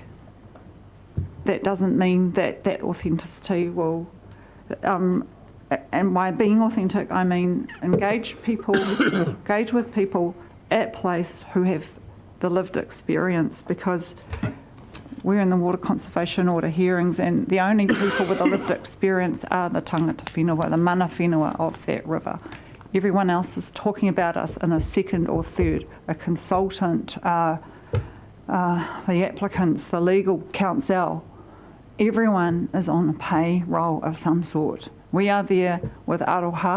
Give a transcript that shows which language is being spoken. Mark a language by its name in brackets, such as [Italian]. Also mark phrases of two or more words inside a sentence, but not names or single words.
[English] That doesn't mean that authenticity will, and by being authentic I mean engage with people at place who have the lived experience, because we're in the water conservation order hearings and the only people with a lived experience are the [Māori] tangata whenua, [English] the [Māori] mana whenua [English] of that river. Everyone else is talking about us in a second or third, a consultant, the applicants, the legal counsel. Everyone is on a payroll of some sort. We are there with aroha.